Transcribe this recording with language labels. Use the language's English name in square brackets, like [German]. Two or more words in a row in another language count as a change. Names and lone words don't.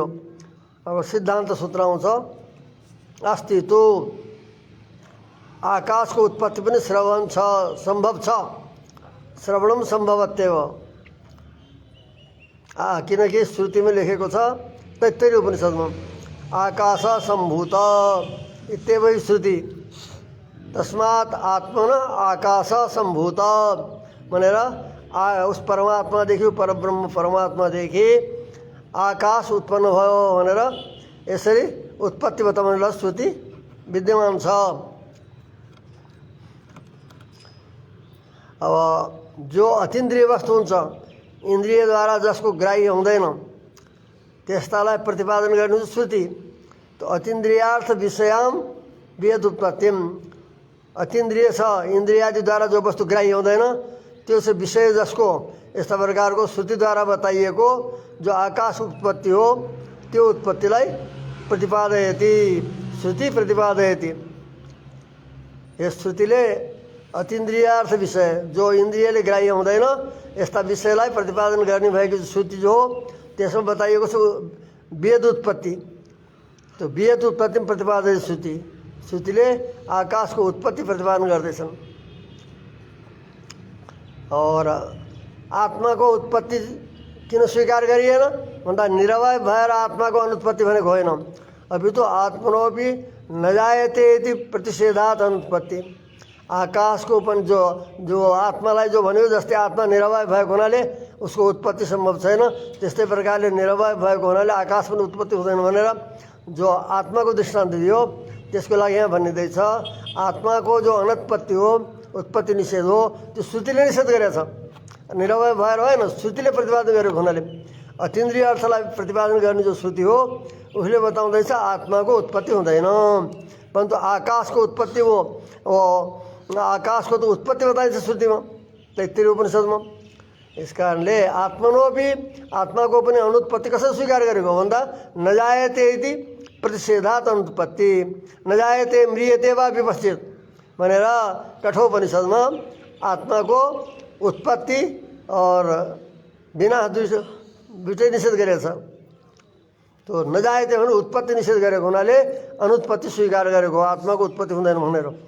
[Nepali] अब सिद्धान्त सूत्र आउँछ अस्ति तो आकाशको उत्पत्ति पनि श्रवण छ सम्भव छ [Sanskrit] श्रवणम सम्भवत्येव [Nepali] किनकि श्रुतिमा लेखेको छ तैत्तरीय उपनिषदमा [Sanskrit] आकाश सम्भूत इत्येवै श्रुति तस्मात् आत्मन आकाश सम्भूत [Nepali] भनेर उस परमात्मादेखि परब्रह्म परमात्मादेखि आकाश उत्पन्न भयो भनेर यसरी उत्पत्ति बताउनेलाई श्रुति विद्यमान छ। अब जो अतीन्द्रिय वस्तु हुन्छ इन्द्रियद्वारा जसको ग्राह्य हुँदैन त्यस्तालाई प्रतिपादन गर्नु श्रुति। तो [Sanskrit] अतीन्द्रियार्थ विषयाम वेद उत्पत्तिम [Nepali] अतीन्द्रिय छ इन्द्रियादिद्वारा जो वस्तु ग्राह्य हुँदैन त्यो चाहिँ विषय जसको यस्ता प्रकारको श्रुतिद्वारा बताइएको जो आकाश उत्पत्ति हो त्यो उत्पत्तिलाई प्रतिपादयति [Sanskrit] श्रुति प्रतिपादयति। [Nepali] यस श्रुतिले अतीन्द्रियार्थ विषय जो इन्द्रियले ग्राह्य हुँदैन यस्ता विषयलाई प्रतिपादन गर्ने भएको श्रुति जो हो त्यसमा बताइएको छ वेद उत्पत्ति। त्यो वेद उत्पत्ति प्रतिपादन श्रुतिले आकाशको उत्पत्ति प्रतिपादन गर्दैछन्। और आत्माको उत्पत्ति किन स्वीकार गरिएन भन्दा निरवय भएर आत्माको अनुत्पत्ति भनेको होइन। [Hindi] अभी तो [Sanskrit] आत्मनोपि न जायते इति प्रतिषेधात् अनुत्पत्ति। [Nepali] आकाशको पनि जो आत्मालाई जो भन्यो जस्तै आत्मा निरवय भएको हुनाले उसको उत्पत्ति सम्भव छैन, त्यस्तै प्रकारले निरवय भएको हुनाले आकाश पनि उत्पत्ति हुँदैन भनेर जो आत्माको दृष्टान्त दियो त्यसको लागि यहाँ भनिँदैछ आत्माको जो अनुत्पत्ति हो उत्पत्ति निषेध हो त्यो श्रुतिले निषेध गरेको छ, निरवय भएर होइन, श्रुतिले प्रतिपादन गरेको हुनाले। अतीन्द्रिय अर्थलाई प्रतिपादन गर्ने जो श्रुति हो उसले बताउँदैछ आत्माको उत्पत्ति हुँदैन, परन्तु आकाशको उत्पत्ति हो। आकाशको त उत्पत्ति बताइन्छ श्रुतिमा तैत्तिरीय उपनिषदमा। यस कारणले आत्माको पनि अनुत्पत्ति कसरी स्वीकार गरेको भन्दा [Sanskrit] नजायते इति प्रतिषेधात् अनुत्पत्ति, नजायते म्रियते वा विपश्चित [Nepali] भनेर कठोपनिषदमा आत्माको उत्पत्ति और विनाश दुईटै निषेध गरेको छ। त्यो नजायते भने उत्पत्ति निषेध गरेको हुनाले अनुत्पत्ति स्वीकार गरेको, आत्माको उत्पत्ति हुँदैन भनेर।